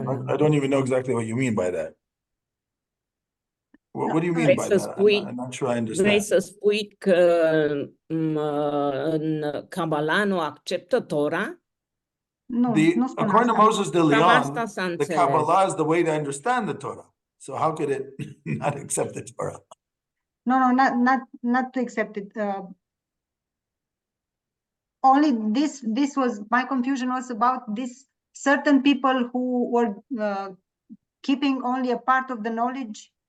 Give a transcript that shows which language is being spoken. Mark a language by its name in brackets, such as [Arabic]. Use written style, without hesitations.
[English] I don't even know exactly what you mean by that. What do you mean by that? I'm not sure I understand. [Romanian] Vrei să spui că în Kabbalah nu acceptă Tora? Nu spun [English] according to [Romanian] asta. [English] Moses de Leon, the Kabbalah is the way to understand the Torah. So how could it not accept the Torah? No, not to accept it. Only this was my confusion was about this certain people who were keeping only a part of the knowledge.